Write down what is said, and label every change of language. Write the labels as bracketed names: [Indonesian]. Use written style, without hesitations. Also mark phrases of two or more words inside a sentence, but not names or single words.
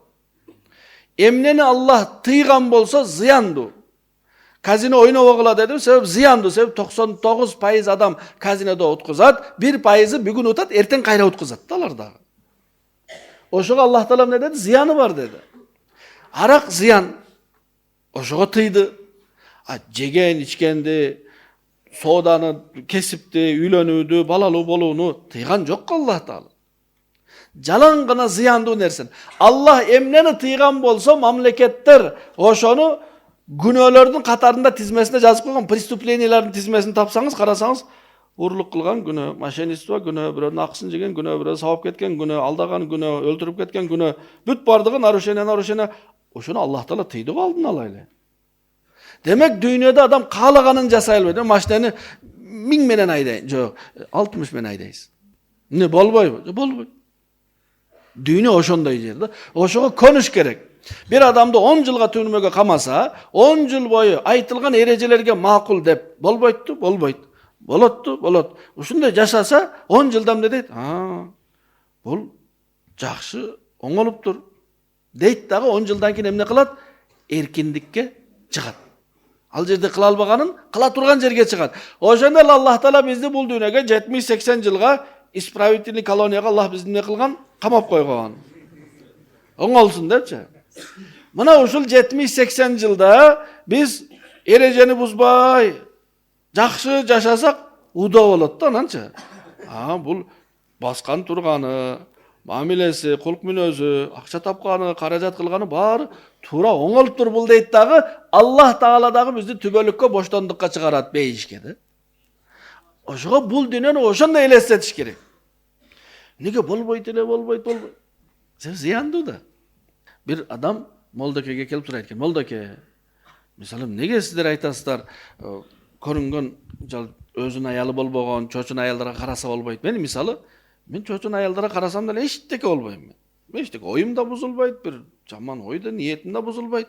[Kyrgyz] Эмнени Аллах тыйган болсо зыяндуу. Казино ойнобогула дедим, себеп зыяндуу. Себеп 99% адам казинодо уткузат, 1% бүгүн утат, эртең кайра уткузат да алар дагы. Ошого Аллах Таала эмне деди? Зыяны бар деди. Arak ziyan. Oşoğa tıydı. Jegen, içkendi, sodаны kesipti, üylönüdü, balalı boluğunu tıygan yok Allah Taala. Jalan gana ziyandı nersen. Allah emneni tıygan bolsa mamleketler oşonu günöөлөрдүн катарында тизмесине жазып койгон, преступлениялардын тизмесин тапсаңыз, карасаңыз, урлук кылган күнөө, мошенничество күнөө, бирөөнүн акысын жеген күнөө, бирөө сабап кеткен күнөө, алдаган күнөө, өлтүрүп кеткен күнөө, бүт бардыгы нарушение. Ошону Аллах Таала тыйды алдын ала эле. Demek dünyada adam kağlaganın jasay alбайт. Maşinani 1000 menen aydayın. Yok, 60 menen aydayız. Ne bolboybu? Bolboyt. Dünya oşonday jerde. Oşoga konuş gerek. Bir adamdı 10 yılga türmege kamasa, 10 yıl boyu aytılgan erejelerge makul dep bolboyttu, bolboyt. Bolot. Uşunday jaşasa 10 yıldan ne deyt? Bol jakşı oňolupdur. Deyt dagı 10 yıldan keyin emne kılat? Erkinlikке çıgat. Al жерде кыла албаганын кыла турган жерге чыгат. Ошондо Аллах Таала бизди бул дүйнөгө 70-80 жылга [Russian] исправительный колонияга [Kyrgyz] Аллах бизди эмне кылган? Камап койгон. Оңолсун депчи. Мына ушул 70-80 жылда биз эрежени бузбай, жакшы жашасак удо болот да ананчы. Бул баскан турганы, мамилеси, кулк мүнөзү, акча тапканы, каражат кылганы баары туура оңолуптур бул дейт дагы Аллах Таала дагы бизди түбөлүккө боштондукка чыгарат бейишке да. Ошого бул дүйнөнү ошондой элестетиш керек. Неге болбойт? Зыяндуу да. Bir adam Молдокеге келип тура айткан. Молдоке, мисалы, неге сиздер айтасыздар, көрүнгөн өзүнүн аялы болбогон, чочун аялдарга караса болбойт. Мен чочун аялдарга карасам деле эчтеке болбойм мен. Эчтеке оюм да бузулбайт, бир жаман ой да, ниетим да бузулбайт.